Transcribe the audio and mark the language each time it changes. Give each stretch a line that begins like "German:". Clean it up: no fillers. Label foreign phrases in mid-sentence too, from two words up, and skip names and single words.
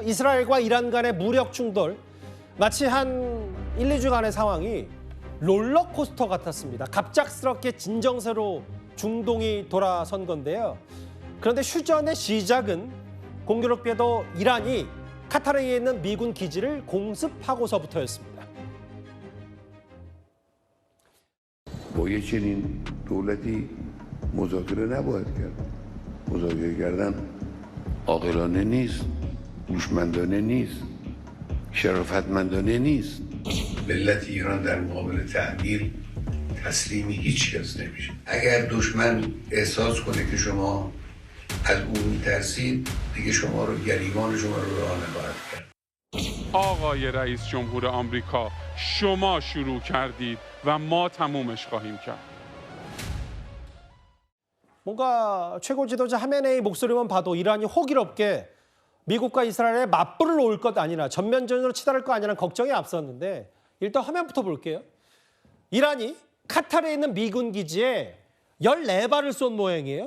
Korean: 이스라엘과 이란 간의 무력 충돌, 마치 한 1, 2주간의 상황이 롤러코스터 같았습니다. 갑작스럽게 진정세로 중동이 돌아선 건데요. 그런데 휴전의 시작은 공교롭게도 이란이 카타르에 있는 미군 기지를 공습하고서부터였습니다.
Persian: با یه چنین دولتی مذاکره نباید کرد. مذاکره کردن عاقلانه نیست، هوشمندانه نیست، شرافتمندانه نیست. ملت ایران در مقابل تحمیل تسلیم هیچ کس نمیشه. اگر دشمن احساس کنه که شما از او میترسید، دیگه شما رو گریبان شما رو راه نخواهد کرد. آقای رئیس جمهور آمریکا، شما شروع کردید و ما تمومش خواهیم کرد.
Korean: 뭔가 최고 지도자 하메네이 목소리만 봐도 이란이 호기롭게 미국과 이스라엘에 맞불을 놓을 것 아니라 전면전으로 치달을 것 아니라는 걱정이 앞섰는데 일단 화면부터 볼게요. 이란이 카타르에 있는 미군 기지에 14발을 쏜 모양이에요.